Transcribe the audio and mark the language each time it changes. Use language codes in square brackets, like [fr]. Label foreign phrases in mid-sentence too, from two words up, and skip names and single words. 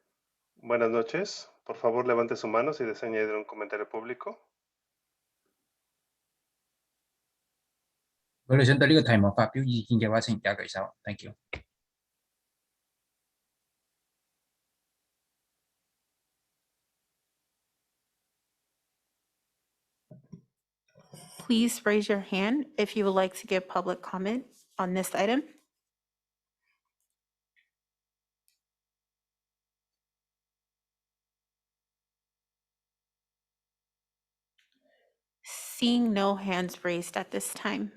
[es] Buenas noches. Por favor, levante su mano si desea añadir un comentario público. [yue] 舉例針對呢個題目發表意見嘅話，請而家舉手。 [en] Thank you。 Please raise your hand if you would like to give public comment on this item. Seeing no hands raised at this time.